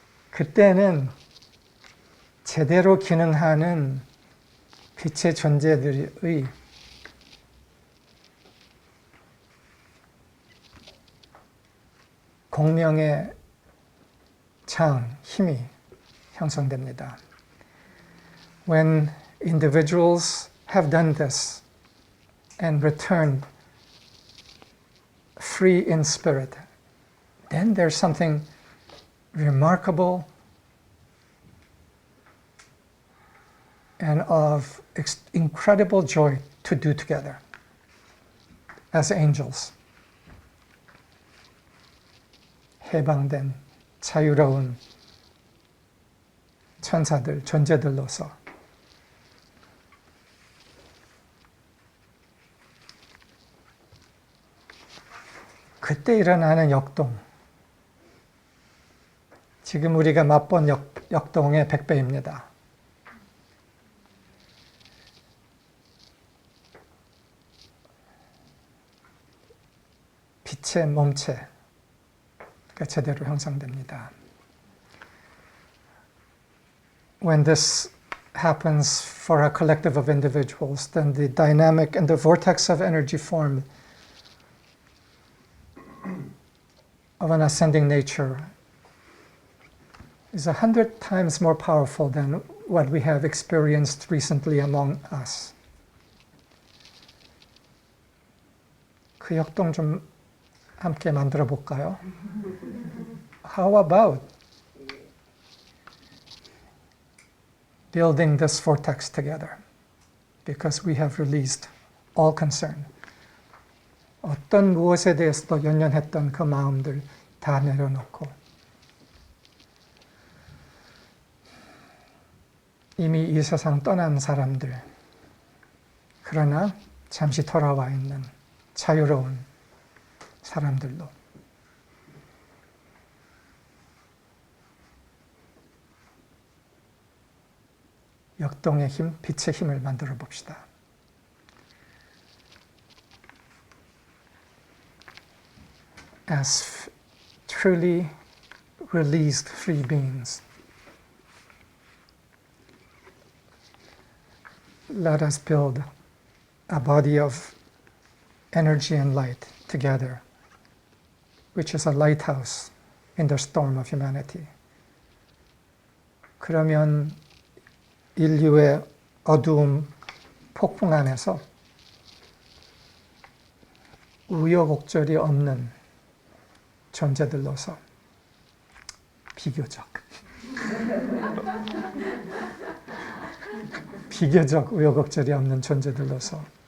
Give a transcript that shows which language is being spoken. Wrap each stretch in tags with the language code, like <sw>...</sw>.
<ko>그때는 제대로 기능하는 빛의 존재들의 공명의 장, 힘이 형성됩니다.</ko> <en>When individuals have done this and returned free in spirit, then there's something remarkable and of incredible joy to do together as angels.</en> <ko>해방된 자유로운 천사들, 존재들로서 그때 일어나는 역동, 지금 우리가 맛본 역동의 100배입니다. 빛의 몸체가 제대로 형성됩니다.</ko> <en>When this happens for a collective of individuals, then the dynamic and the vortex of energy formed of an ascending nature is 100 times more powerful than what we have experienced recently among us.</en> <ko>그 역동 좀 함께 만들어 볼까요?</ko> <en>How about building this vortex together? Because we have released all concern.</en> <ko>어떤 무엇에 대해서도 연연했던 그 마음들 다 내려놓고 이미 이 세상 떠난 사람들, 그러나 잠시 돌아와 있는 자유로운 사람들로 역동의 힘, 빛의 힘을 만들어 봅시다.</ko> <en>As truly released free beings, let us build a body of energy and light together, which is a lighthouse in the storm of humanity.</en> <ko>그러면 인류의 어두움 폭풍 안에서 우여곡절이 없는 존재들로서 비교적 우여곡절이 없는 존재들로서</ko>